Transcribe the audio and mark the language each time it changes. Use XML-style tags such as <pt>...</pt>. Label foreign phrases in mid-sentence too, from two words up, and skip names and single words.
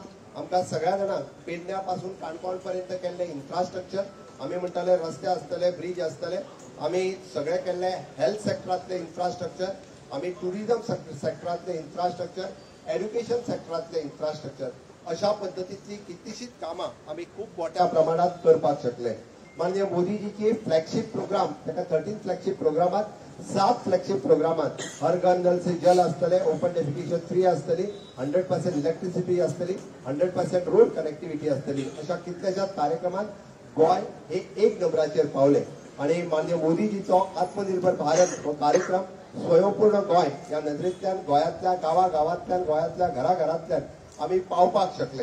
<kok>आमकां सगळ्या जाणांक पेडण्या पासून काणकोण पर्यंत केल्ले इन्फ्रास्ट्रक्चर, आमी म्हणटाले रस्ते आसतले, ब्रिज आसतले, आमी सगळे केल्ले हेल्थ सेक्टरांतले इन्फ्रास्ट्रक्चर, आमी टुरिझम सेक्टरांतले इन्फ्रास्ट्रक्चर, एड्युकेशन सेक्टरांतले इन्फ्रास्ट्रक्चर, अशा पद्धतीची कितलीशीच कामां आमी खूब मोठ्या प्रमाणात करपाक शकले। माननीय मोदीजीची</kok> <en>flagship program,</en> <kok>ताका 13 फ्लॅगशिप प्रोग्रामात 7 फ्लॅगशिप प्रोग्रामात</kok> <hi>हर घर नल से जल</hi> <kok>आसतले,</kok> <en>open defecation free</en> <kok>आसतली, 100% इलेक्ट्रिसिटी आसतली, 100%</kok> <en>road connectivity</en> <kok>आसतली, अशा कितल्याशाच कार्यक्रमात गोंय हे एक नंबराचेर पावले। आणि माननीय मोदीजीचो आत्मनिर्भर भारत हो कार्यक्रम स्वयंपूर्ण गोंय या नदरेंतल्यान गोंयांतल्या गांवांतल्यान गोंयांतल्या घराघरांतल्यान आमी पावपाक शकले।</kok>